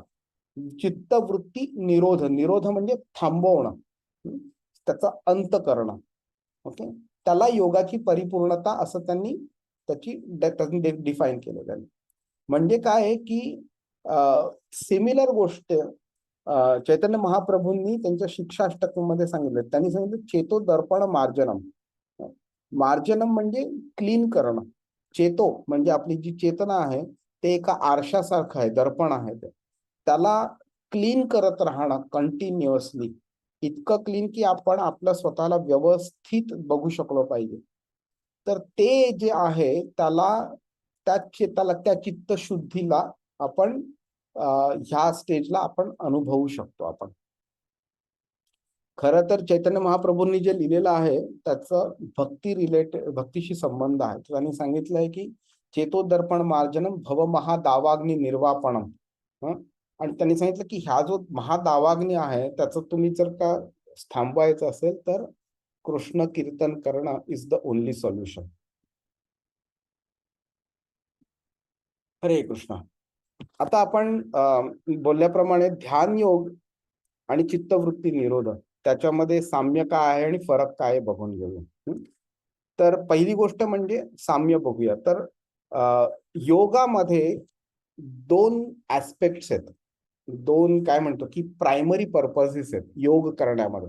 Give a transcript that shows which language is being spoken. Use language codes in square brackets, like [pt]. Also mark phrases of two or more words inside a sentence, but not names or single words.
[mr] चित्तवृत्ती निरोध, निरोध म्हणजे थांबवणं, त्याचा अंत करणं. ओके, त्याला योगाची परिपूर्णता असं त्यांनी त्याची डिफाईन केलेलं आहे. म्हणजे काय आहे की सिमिलर गोष्ट चैतन्य महाप्रभूंनी त्यांच्या शिक्षाष्टकमध्ये सांगितलं. त्यांनी सांगितलं [sa] चेतो दर्पण मार्जनम. [mr] मार्जनम म्हणजे क्लीन करणं. चेतो म्हणजे आपली जी चेतना आहे ते एका आरशासारखं आहे, दर्पण आहे ते. त्याला क्लीन करत राहणं कंटिन्युअसली, इतकं क्लीन की आपण आपल्या स्वतःला व्यवस्थित बघू शकलो पाहिजे. तर ते जे आहे त्या चित्तशुद्धीला आपण ह्या स्टेजला आपण अनुभवू शकतो. आपण खरं तर चैतन्य महाप्रभूंनी जे लिहिलेलं आहे त्याचं भक्तीशी संबंध आहे. त्यांनी सांगितलंय की [sa] चेतो दर्पण मार्जनम भव महादावाग्नी निर्वापणम. [mr] आणि त्यांनी सांगितलं की ह्या जो महादावाग्नी आहे त्याचं तुम्ही जर का थांबवायचं असेल तर कृष्ण कीर्तन करणं [en] is the only solution. [mr] हरे कृष्ण. आता आपण बोलल्याप्रमाणे ध्यान योग आणि चित्तवृत्ती निरोध त्याच्यामध्ये साम्य काय आहे आणि फरक काय आहे बघून घेऊया. तर पहिली गोष्ट म्हणजे साम्य बघूया. तर योगामध्ये दोन ऍस्पेक्ट्स आहेत, दोन काय म्हणतो की [en] primary purposes [mr] आहेत योग करण्यामध्ये.